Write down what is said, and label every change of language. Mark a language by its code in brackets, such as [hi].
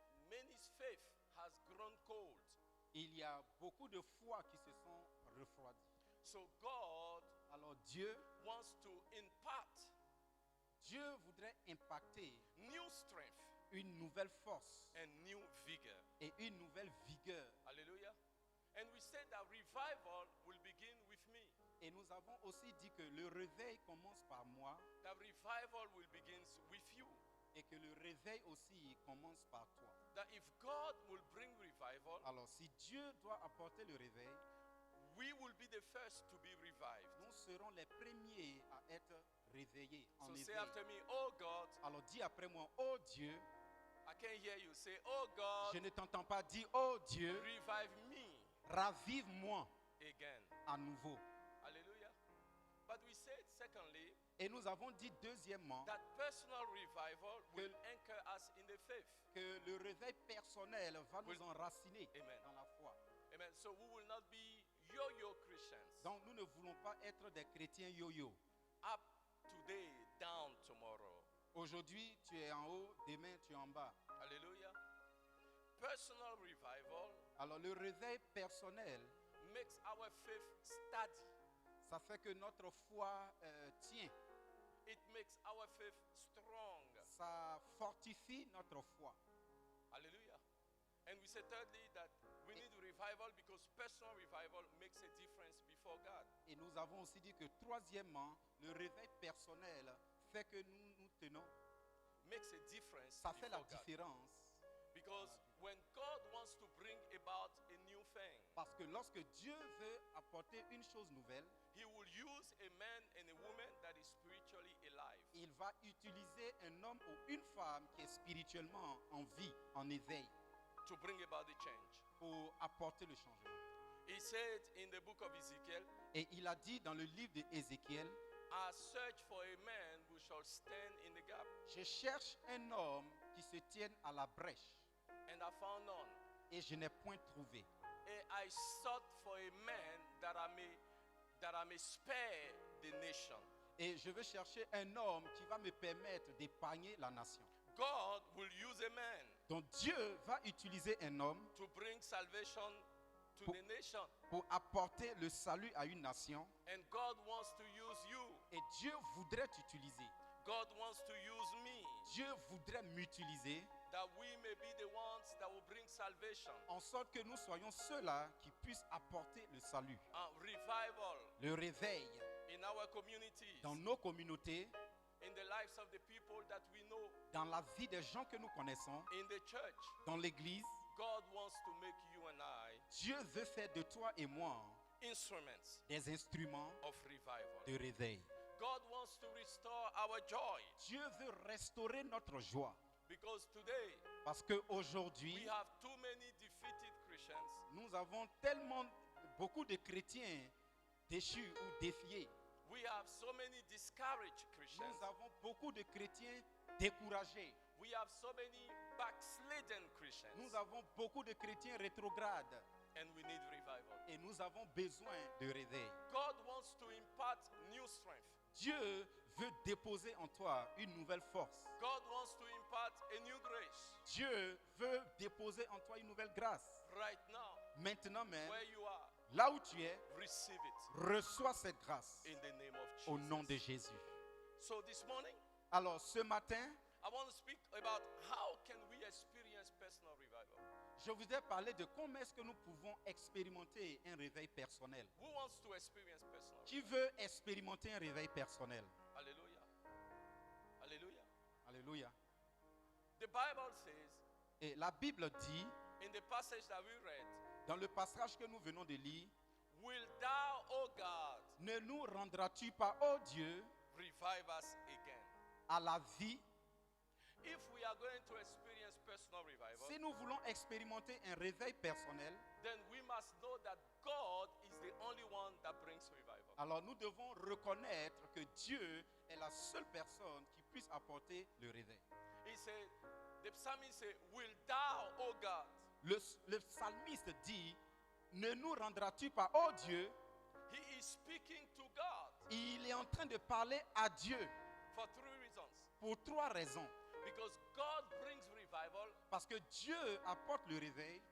[en] many's faith has grown cold. [fr] il y a beaucoup de foi qui se sont refroidies. [en] So God [fr] Alors Dieu [en] impart [fr] Dieu voudrait impacter [en] new strength [fr] une nouvelle force [en] and new vigor. [fr] et une nouvelle vigueur. [en] Hallelujah. And we said that revival will begin with me. [fr] Et nous avons aussi dit que le réveil commence par moi [en] That revival will begin with you. [fr] et que le réveil aussi commence par toi. [en] That if God will bring revival, [fr] Alors si Dieu doit apporter le réveil, [en] we will be the first to be revived. [fr] nous serons les premiers à être réveillés en [en] So say [fr] éveil. [en] after me, oh God. [fr] Alors dis après moi, oh Dieu. [en] I can't hear you. Say, oh God. [fr] Je ne t'entends pas dire, oh Dieu, [en] Revive me [fr] ravive-moi [en] again. [fr] à nouveau. [en] Hallelujah. But we said, secondly, [fr] Et nous avons dit deuxièmement [en] that personal revival will anchor us in the faith. [fr] que le réveil personnel va nous enraciner [en] Amen. [fr] dans la foi. [en] Amen. So we will not be yo-yo Christians. [fr] Donc nous ne voulons pas être des chrétiens yo-yo. [en] Up today, down tomorrow. [fr] Aujourd'hui, tu es en haut, demain, tu es en bas. [en] Hallelujah. Personal revival [fr] Alors le réveil personnel, [en] makes our faith steady. [fr] ça fait que notre foi tient. [en] It makes our faith strong. [fr] Ça fortifie notre foi. [en] Hallelujah. And we said thirdly that we need revival because personal revival makes a difference before God. [fr] Et nous avons aussi dit que troisièmement, le réveil personnel fait que nous tenons. [en] Makes a difference [fr] Ça fait la [en] before God. [fr] différence. [en] Because when God wants to bring about a new thing, [fr] Parce que lorsque Dieu veut apporter une chose nouvelle, [en] He will use a man and a woman that is spiritually alive. [fr] il va utiliser un homme ou une femme qui est spirituellement en vie, en éveil, [en] To bring about the change. [fr] pour apporter le changement. [en] He said in the book of Ezekiel, [fr] Et il a dit dans le livre d'Ézéchiel, [en] I search for a man who shall stand in the gap, [fr] je cherche un homme qui se tienne à la brèche, [en] and I found none. [fr] et je n'ai point trouvé. [en] And I sought for a man that I may spare the nation. [fr] Et je veux chercher un homme qui va me permettre d'épargner la nation. [en] God will use a man [fr] Donc Dieu va utiliser un homme [en] to bring salvation to the nation. [fr] pour apporter le salut à une nation. [en] And God wants to use you. [fr] Et Dieu voudrait t'utiliser. [en] God wants to use me, [fr] Dieu voudrait m'utiliser [en] that we may be the ones that will bring salvation. [fr] en sorte que nous soyons ceux-là qui puissent apporter le salut, [en] Revival [fr] le réveil [en] in our communities, [fr] dans nos communautés, [en] in the lives of the people that we know, [fr] dans la vie des gens que nous connaissons, [en] in the church. [fr] dans l'église. [en] God wants to make you and I [fr] Dieu veut faire de toi et moi [en] instruments [fr] des instruments [en] of revival. [fr] de réveil. [en] God wants to restore our joy, [fr] Dieu veut restaurer notre joie. [en] because today [fr] Parce qu'aujourd'hui, [en] we have too many defeated Christians [fr] nous avons tellement beaucoup de chrétiens déchus ou défiés. [en] We have so many discouraged Christians. [fr] Nous avons beaucoup de chrétiens découragés. [en] We have so many backslidden Christians. [fr] Nous avons beaucoup de chrétiens rétrogrades. [en] And we need revival. [fr] Et nous avons besoin de réveil. [en] God wants to impart new strength. [fr] Dieu veut déposer en toi une nouvelle force. [en] God wants to impart a new grace. [fr] Dieu veut déposer en toi une nouvelle grâce. [en] Right now, [fr] Maintenant même, [en] where you are, [fr] là où tu es, [en] receive it [fr] reçois cette grâce [en] in the name of Jesus. [fr] au nom de Jésus. [en] So this morning, [fr] Alors ce matin, [en] I want to speak about how can we experience personal revival. [fr] je voudrais parler de comment est-ce que nous pouvons expérimenter un réveil personnel. [en] Who wants to experience personal? [fr] Qui veut expérimenter un réveil personnel? [en] Hallelujah. Hallelujah. [fr] Alléluia. [en] The Bible says [fr] Et la Bible dit, [en] in the passage that we read, [fr] dans le passage que nous venons de lire, [en] will thou, O God, [fr] ne nous rendras-tu pas, ô Dieu, [en] revive us again? [fr] à la vie? [en] If we are going to experience personal revival, [fr] Si nous voulons expérimenter un réveil personnel, [en] then we must know that God is the only one that brings revival. [fr] alors nous devons reconnaître que Dieu est la seule personne qui puisse apporter le réveil. [en] He said, the psalmist said, will thou, O God? [fr] Le psalmiste dit, ne nous rendras-tu pas, ô Dieu? [en] He is speaking to God [fr] Il est en train de parler à Dieu [en] for three reasons. [fr] pour trois raisons. [en] Because God brings revival [fr] Parce que Dieu apporte le réveil